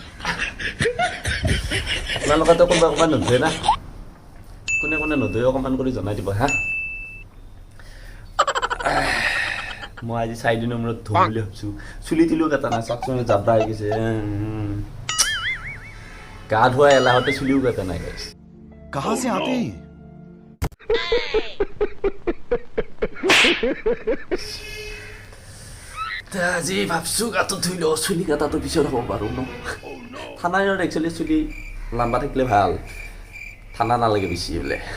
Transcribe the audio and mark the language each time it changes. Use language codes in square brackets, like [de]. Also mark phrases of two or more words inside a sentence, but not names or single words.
[as] আপোনালোকেতো কোনোবা অকণমান নুধুৱে না? কোনে কোনে নুধুৱে অকণমান কৰি জনাই দিব হা। মই আজি 4 দিনৰ মূৰত ধুম বুলি ভাবিছোঁ। চুলি তুলিও কাটা নাই, চাকচোন জাব্ৰা হৈ গৈছে। গা ধোৱা এলাহতে চুলিও কাটা নাই গাইছ। [hi] कहाँ से आते हैं [as] আজি ভাবছোঁ গাটো ধুই লওঁ, চুলি কাটাটো পিছত হ'ব পাৰোঁ ন। ঠাণ্ডা দিনত একচুৱেলি চুলি লাম্বা থাকিলে ভাল, ঠাণ্ডা নালাগে বেছি বোলে।